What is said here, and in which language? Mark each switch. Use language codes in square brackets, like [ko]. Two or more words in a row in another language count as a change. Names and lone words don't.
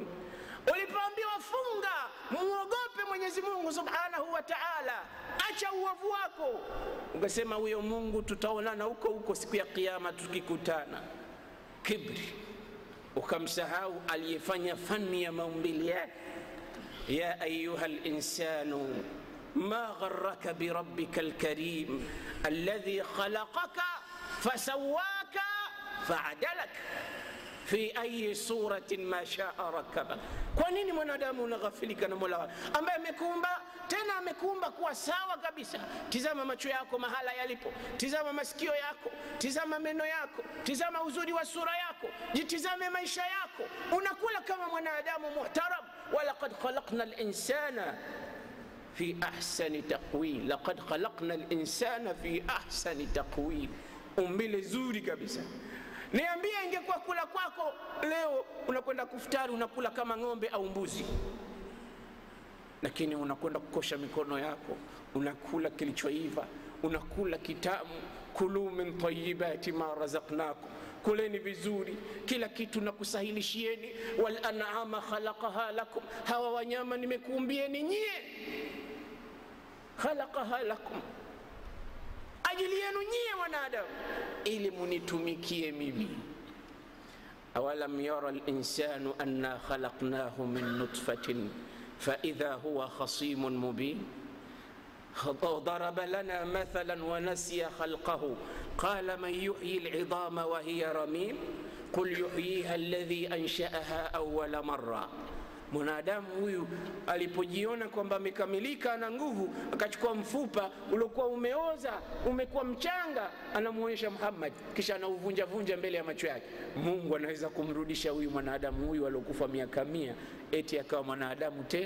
[sw] Ulipoambiwa funga, muogope Mwenyezi Mungu [ar] سبحانه وتعالى, [sw] acha uovu wako, ungesema huyo Mungu tutaonana huko huko siku ya kiyama tukikutana. Kibri, ukamsahau aliyefanya fani ya maumbile yake. [ar] يا أيها الإنسان ما غرك بربك الكريم الذي خلقك فسواك فعدلك في أي صورة ما شاء ركبك. [sw] Kwa nini mwanadamu unaghafilika na Mola ambaye amekuumba, tena amekuumba kuwa sawa kabisa? Tizama macho yako mahala yalipo, tizama masikio yako, tizama meno yako, tizama uzuri wa sura yako, jitizame maisha yako. Unakula kama mwanadamu muhtaram. [ar] ولقد خلقنا الإنسان في أحسن تقويم لقد خلقنا الإنسان في أحسن تقويم. [sw] umbile zuri kabisa. Niambie ingekuwa kula kwako leo unakwenda kufutari unakula kama ng'ombe au mbuzi, lakini unakwenda kukosha mikono yako, unakula kilichoiva, unakula kitamu. [ar] كلوا من طيبات ما رزقناكم, [sw] kuleni vizuri kila kitu na kusahilishieni. [ar] والأنعام خلقها لكم, [sw] hawa wanyama nimekuumbieni nyie. [ar] خلقها لكم, [sw] ajili yenu nyie wanadamu, ili munitumikie mimi. [ar] أولم ير الإنسان أنا خلقناه من نطفة فإذا هو خصيم مبين ضرب لنا مثلا ونسي خلقه قال من يحيي العظام وهي رميم قل يحييها الذي أنشأها أول مرة. [sw] Mwanadamu huyu alipojiona kwamba amekamilika na nguvu, akachukua mfupa uliokuwa umeoza, umekuwa mchanga, anamuonyesha Muhammad, kisha anauvunja vunja mbele ya macho yake. Mungu anaweza kumrudisha huyu mwanadamu huyu aliyokufa miaka 100 eti akawa mwanadamu tena?